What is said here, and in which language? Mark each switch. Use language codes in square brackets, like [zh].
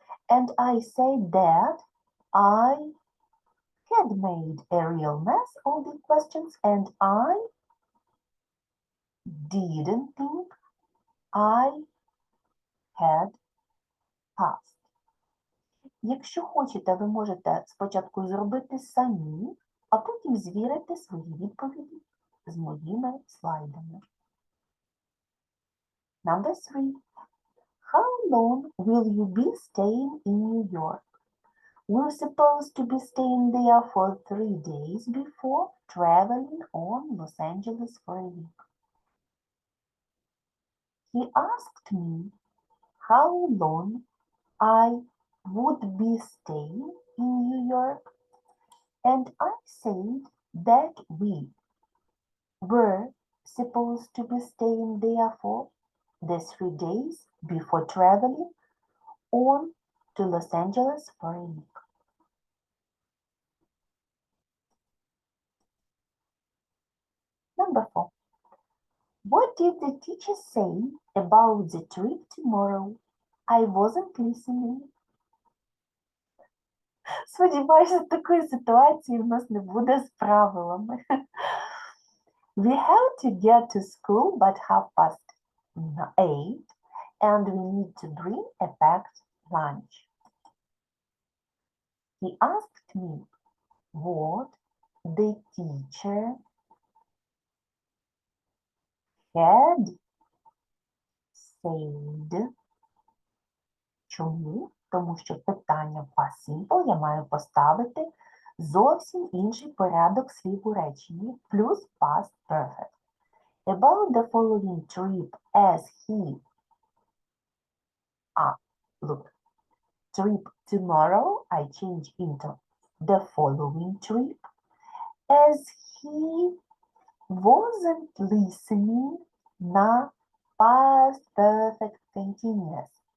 [en] And I said that I had made a real mess of the questions and I didn't think I had passed. [uk] Якщо хочете, ви можете спочатку зробити самі, а потім звірити свої відповіді з моїми слайдами. [en] Number 3. How long will you be staying in New York? We're supposed to be staying there for 3 days before traveling on Los Angeles for a week. He asked me how long I would be staying in New York, and I said that we were supposed to be staying there for the 3 days before traveling on to Los Angeles for a week. Number 4. What did the teacher say about the trip tomorrow? I wasn't listening. [uk] Сподіваюся, такої ситуації в нас не буде з правилами. [en] We have to get to school by 8:30 and we need to bring a packed lunch. He asked me what the teacher had said. [uk] Чому? Тому що питання в past simple я маю поставити зовсім інший порядок слів у реченні, плюс past perfect. [en] About the following trip as he... look. Trip tomorrow I change into the following trip as he wasn't listening на past perfect continuous.